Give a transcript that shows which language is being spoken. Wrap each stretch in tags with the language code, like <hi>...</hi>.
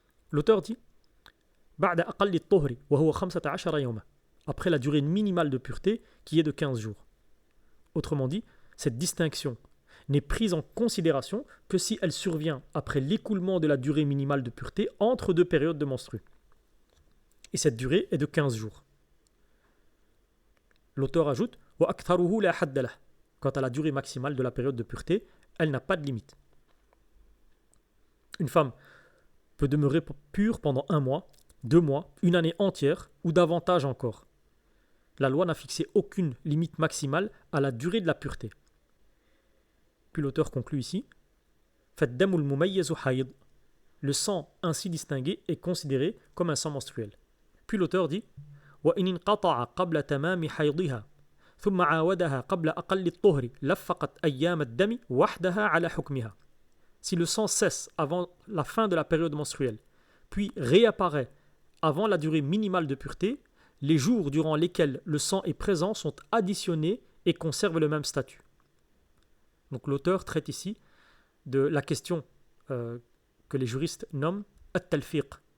<fr>L'auteur dit</fr> <ar>بعد أقل الطهر وهو 15 يوما,</ar> <fr>après la durée minimale de pureté qui est de 15 jours. Autrement dit, cette distinction n'est prise en considération que si elle survient après l'écoulement de la durée minimale de pureté entre deux périodes de menstrues. Et cette durée est de 15 jours. L'auteur ajoute</fr> <ar>وأكثره لا حد له.</ar> <fr>Quant à la durée maximale de la période de pureté, elle n'a pas de limite. Une femme peut demeurer pure pendant 1 mois, 2 mois, une année entière ou davantage encore. La loi n'a fixé aucune limite maximale à la durée de la pureté. Puis l'auteur conclut ici</fr> <ar>فَالدَّمُ الْمُمَيَّزُ حَيْض.</ar> <fr>Le sang ainsi distingué est considéré comme un sang menstruel. Puis l'auteur dit</fr> <ar>وَإِنْ انْقَطَعَ قَبْلَ تَمَامِ حَيْضِهَا ثم عاودها قبل أقل الطهر لفقت أيام الدم وحدها على حكمها.</ar> <fr>Si le sang cesse avant la fin de la période menstruelle, puis réapparaît avant la durée minimale de pureté, les jours durant lesquels le sang est présent sont additionnés et conservent le même statut. Donc l'auteur traite ici de la question que les juristes nomment at-talfiq.</fr>